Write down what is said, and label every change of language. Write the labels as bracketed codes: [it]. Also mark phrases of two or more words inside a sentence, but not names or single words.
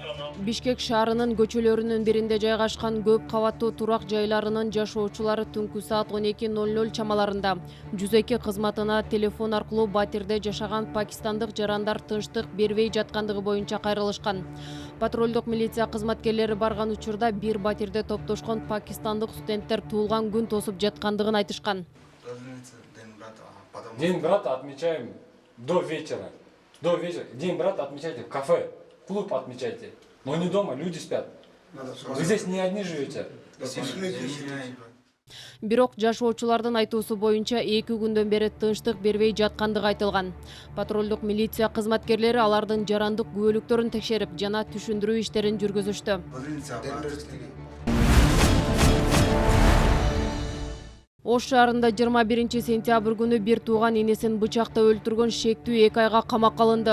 [ky] Бишкек шаарынын көчөлөрүнүн биринде жайгашкан көп кабаттуу турак жайларынын жашоочулары түнкү саат 12:00 чамаларында 102 кызматына телефон аркылуу батирде жашаган пакистандык жарандар тынчтык бербей жаткандыгы боюнча кайрылышкан. Патрулдук милиция кызматкерлери барган учурда бир батирде топтошкон пакистандык студенттер туулган күн тосуп жаткандыгын айтышкан. [ru] День брата отмечаем до вечера. До вечера. День брата отмечайте в кафе, клуб отмечайте. Но не дома, люди спят. Вы здесь не одни живете. [ky] Бирок жашоочулардын айтуусу боюнча 2 күндөн бери тынчтык бербей жаткандыгы айтылган. Патрулдук милиция кызматкерлери алардын жарандык күбөлүктөрүн текшерип жана түшүндүрүү иштерин жүргүзүштү. Ош шаарында 21 сентябрь күнү бир тууган энесин бычакта өлтүргөн шектүү 2 айга камакка алынды.